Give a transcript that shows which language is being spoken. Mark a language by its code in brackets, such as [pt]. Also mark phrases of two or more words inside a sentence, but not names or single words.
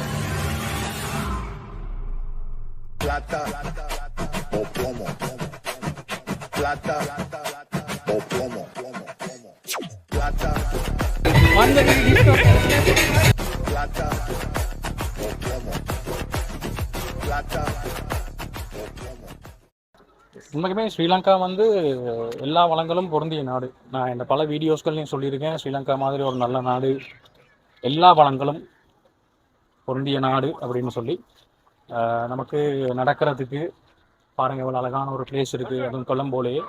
[es] Plata o plomo. Plata o plomo. Plata. Plata o plomo. Plata o plomo. [ta] உண்மைக்குமே ஸ்ரீலங்கா வந்து எல்லா வளங்களும் பொருந்திய நாடு. நான் இந்த பல வீடியோஸ்கள்லையும் சொல்லியிருக்கேன், ஸ்ரீலங்கா மாதிரி ஒரு நல்ல நாடு, எல்லா வளங்களும் பொருந்திய நாடு அப்படின்னு சொல்லி. நமக்கு நடக்கிறதுக்கு பாருங்கள் இவ்வளோ அழகான ஒரு பிளேஸ் இருக்குது, அதுவும் கொலம்போலேயே.